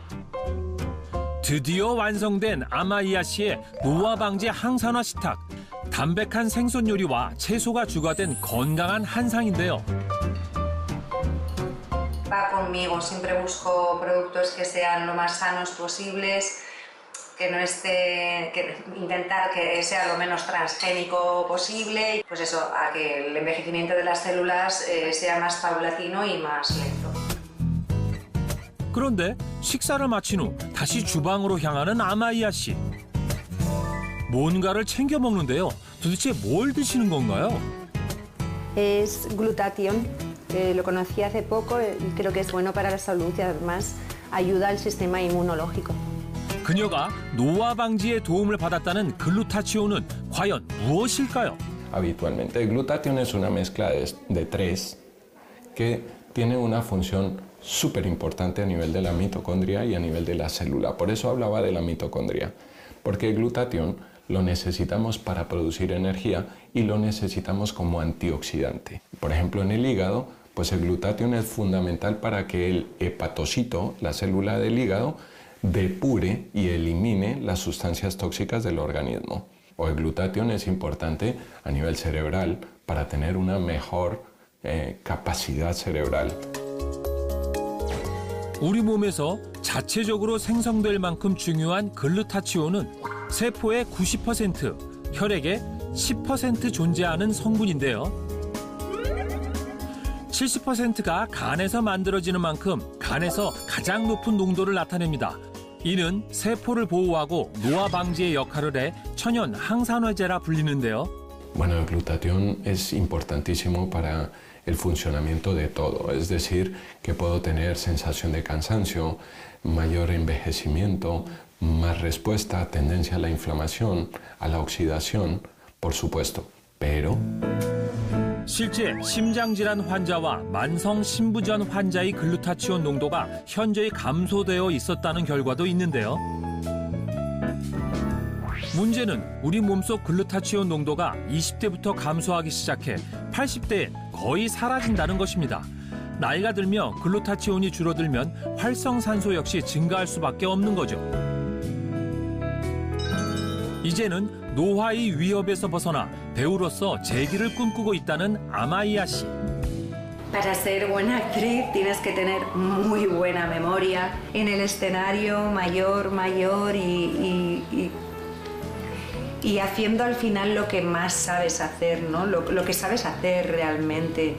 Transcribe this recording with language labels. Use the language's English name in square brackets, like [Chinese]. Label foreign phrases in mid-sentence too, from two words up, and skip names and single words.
[Korean] 드디어 완성된 아마이아 씨의 노화 방지 항산화 식탁. 담백한 생선 요리와 채소가 주가된 건강한 한상인데요. [Spanish] Va conmigo, siempre busco productos que sean lo más sanos posibles, que no esté, que intentar que sea lo menos transgénico posible, pues eso, a que el envejecimiento de las células sea más paulatino y más lento. [Korean] 그런데 식사를 마친 후 다시 주방으로 향하는 아마이아 씨. 뭔가를 챙겨 먹는데요. 도대체 뭘 드시는 건가요? [Spanish] Es glutatión. Lo conocí hace poco y creo que es bueno para la salud y además ayuda al sistema inmunológico. [Korean] 그녀가 노화 방지에 도움을 받았다는 글루타치온은 과연 무엇일까요? [Spanish] Habitualmente el glutatión es una mezcla de tres que tiene una función súper importante a nivel de la mitocondria y a nivel de la célula. Por eso hablaba de la mitocondria, porque el glutatión lo necesitamos para producir energía y lo necesitamos como antioxidante. Por ejemplo, en el hígado, pues el glutatión es fundamental para que el hepatocito, la célula del hígado, depure y elimine las sustancias tóxicas del organismo. O el glutatión es importante a nivel cerebral para tener una mejor capacidad cerebral. [Korean] 우리 몸에서 자체적으로 생성될 만큼 중요한 글루타치온은 세포의 90%, 혈액의 10% 존재하는 성분인데요. 70%가 간에서 만들어지는 만큼 간에서 가장 높은 농도를 나타냅니다. 이는 세포를 보호하고 노화 방지의 역할을 해 천연 항산화제라 불리는데요. [Spanish] Bueno, el glutatión es importantísimo para el funcionamiento de todo, es decir, que puedo tener sensación de cansancio, mayor envejecimiento, más respuesta, tendencia a la inflamación, a la oxidación, por supuesto, pero... [Korean] 실제 심장질환 환자와 만성 신부전 환자의 글루타치온 농도가 현저히 감소되어 있었다는 결과도 있는데요. 문제는 우리 몸속 글루타치온 농도가 20대부터 감소하기 시작해 80대에 거의 사라진다는 것입니다. 나이가 들며 글루타치온이 줄어들면 활성산소 역시 증가할 수밖에 없는 거죠. 이제는 노화의 위협에서 벗어나 배우로서 재기를 꿈꾸고 있다는 아마이아 씨. [Spanish] Para ser buena actriz tienes que tener muy buena memoria en el escenario mayor y haciendo al final lo que más sabes hacer, ¿no? Lo que sabes hacer realmente.